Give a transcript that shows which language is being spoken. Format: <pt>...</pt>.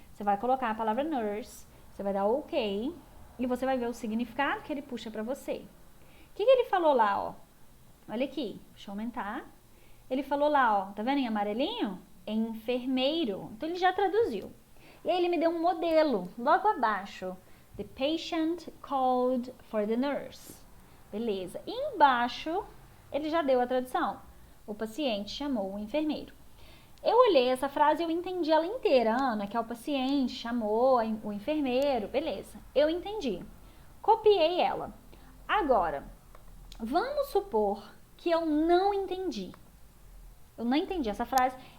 <pt>Você vai colocar a palavra nurse, você vai dar OK, e você vai ver o significado que ele puxa para você. O que ele falou lá, ó? Olha aqui, deixa eu aumentar. Ele falou lá, ó, tá vendo em amarelinho? Enfermeiro. Então, ele já traduziu. E aí, ele me deu um modelo, logo abaixo.</pt> <en>The patient called for the nurse.</en> <pt>Beleza. E embaixo, ele já deu a tradução. O paciente chamou o enfermeiro. Eu olhei essa frase e eu entendi ela inteira, Ana, que é o paciente chamou o enfermeiro. Beleza. Eu entendi. Copiei ela. Agora, vamos supor que eu não entendi. Eu não entendi essa frase.</pt>